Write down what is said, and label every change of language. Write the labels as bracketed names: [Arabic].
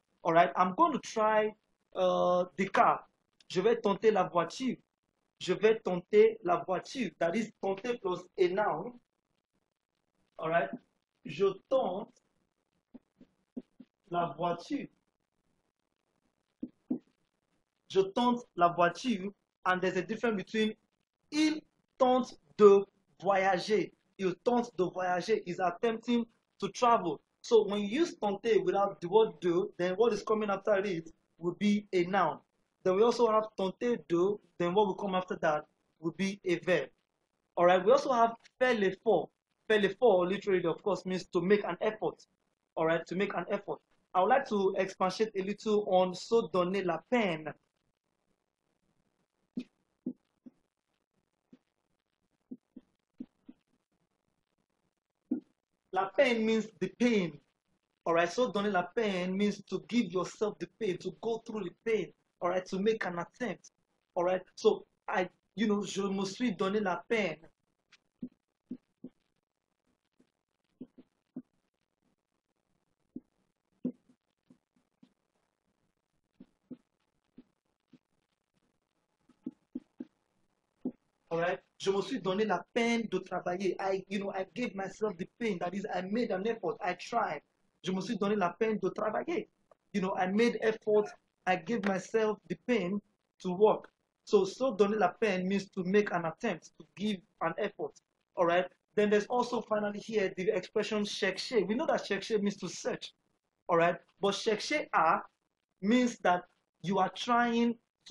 [English] All right, I'm going to try the car. [French] Je vais tenter la voiture. Je vais tenter la voiture. [English] That is tenter plus a noun. [French] All right. Je tente la voiture. Je tente la voiture, [English] and there's a difference between [French] il tente de voyager. Il tente de voyager [English] is attempting to travel. So when you use tenter without the word de, then what is coming after it will be a noun. Then we also have tenter de, then what will come after that will be a verb. All right, we also have faire l'effort. Faire l'effort literally, of course, means to make an effort. All right, to make an effort. I would like to expatiate a little on [French] se donner la peine. [English] La peine means the pain. All right, so [French] donner la peine [English] means to give yourself the pain, to go through the pain. All right, to make an attempt. [French] All right, so je me suis donné la peine. [English] All right, [French] je me suis donné la peine de travailler. [English] I gave myself the pain. That is, I made an effort. I tried. [French] Je me suis donné la peine de travailler. [English] I made effort. I gave myself the pain to work. So [French] donner la peine [English] means to make an attempt, to give an effort. All right. Then there's also finally here the expression chercher. We know that chercher means to search. All right. But chercher à means that you are trying to arrive or to achieve something. So